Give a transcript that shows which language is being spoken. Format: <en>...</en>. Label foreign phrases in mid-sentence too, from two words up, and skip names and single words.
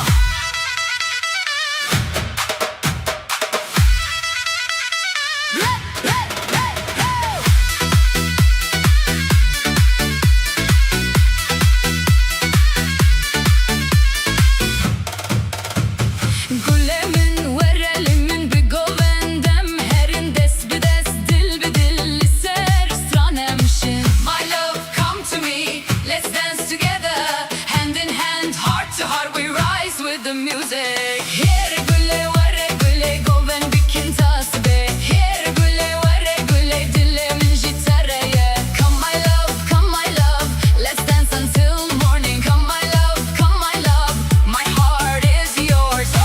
<ku>Hey hey hey hey. Gulemin verelimin bir govendem herin des bides dil bidil ser stranemşin.</ku> <en>My love come to me, let's dance together, hand in hand, heart to heart we rise with the music.</en> <ku>Here gule vare gule goven bikin tasbe. Here gule vare gule dilimin jitareye.</ku> <en>Come my love, let's dance until morning. Come my love, my heart is yours.</en>